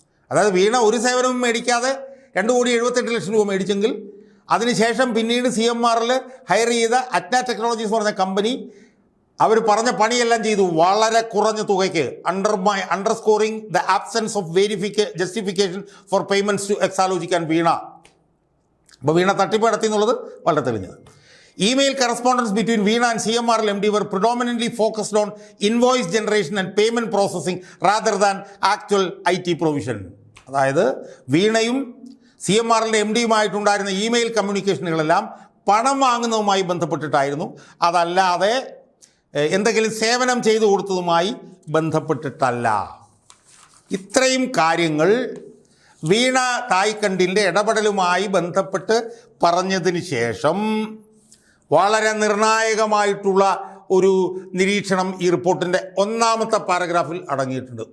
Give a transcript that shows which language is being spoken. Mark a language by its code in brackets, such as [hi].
[ml] അതായത് വീണ ഒരു സേവനവും മേടിക്കാതെ 2.78 ലക്ഷം രൂപ മേടിച്ചെങ്കിൽ അതിനുശേഷം പിന്നീട് CMRL ഹയർ ചെയ്ത അറ്റ്ന ടെക്നോളജീസ് എന്ന് പറഞ്ഞ കമ്പനി അവർ പറഞ്ഞ പണിയെല്ലാം ചെയ്തു വളരെ കുറഞ്ഞ തുകയ്ക്ക്. [en] Underscoring the absence of justification for payments to Exalogic and Veena. [ml] അപ്പോൾ വീണ തട്ടിപ്പ് നടത്തി എന്നുള്ളത് വളരെ തെളിഞ്ഞത്. [en] Email correspondence between Veena and CMRL MD were predominantly focused on invoice generation and payment processing rather than actual IT provision. [ml] അതായത് വീണയും CMRL MDയുമായിട്ടുണ്ടായിരുന്ന ഇമെയിൽ കമ്മ്യൂണിക്കേഷനുകളെല്ലാം പണം വാങ്ങുന്നതുമായി ബന്ധപ്പെട്ടിട്ടായിരുന്നു, അതല്ലാതെ എന്തെങ്കിലും സേവനം ചെയ്തു കൊടുത്തതുമായി ബന്ധപ്പെട്ടിട്ടല്ല. ഇത്രയും കാര്യങ്ങൾ വീണ തായ്ക്കണ്ടിൻ്റെ ഇടപെടലുമായി ബന്ധപ്പെട്ട് പറഞ്ഞതിന് ശേഷം വളരെ നിർണായകമായിട്ടുള്ള ഒരു നിരീക്ഷണം ഈ റിപ്പോർട്ടിൻ്റെ 1ാമത്തെ പാരഗ്രാഫിൽ അടങ്ങിയിട്ടുണ്ട്.